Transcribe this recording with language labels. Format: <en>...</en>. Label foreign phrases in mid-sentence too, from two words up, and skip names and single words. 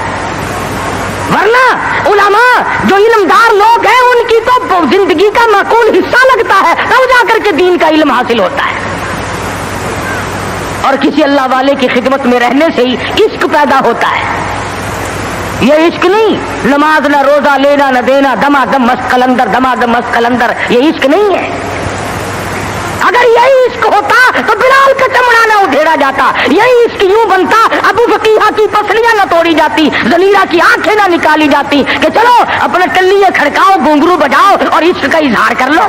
<ur>ورنہ علماء جو علمدار لوگ ہیں ان کی تو زندگی کا معقول حصہ لگتا ہے, تب جا کر کے دین کا علم حاصل ہوتا ہے. اور کسی اللہ والے کی خدمت میں رہنے سے ہی عشق پیدا ہوتا ہے. یہ عشق نہیں نماز نہ روزہ لینا نہ دینا, دما دم مست کلندر, دما دم مست کلندر, یہ عشق نہیں ہے. اگر یہی عشق ہوتا تو بلال کا چمڑا نہ ادھیڑا جاتا, یہی عشق یوں بنتا ابو فقیہ کی پسلیاں نہ توڑی جاتی, زنیرہ کی آنکھیں نہ نکالی جاتی کہ چلو اپنے ٹلیے کھڑکاؤ, گھنگرو بجاؤ اور عشق کا اظہار کر لو.</ur>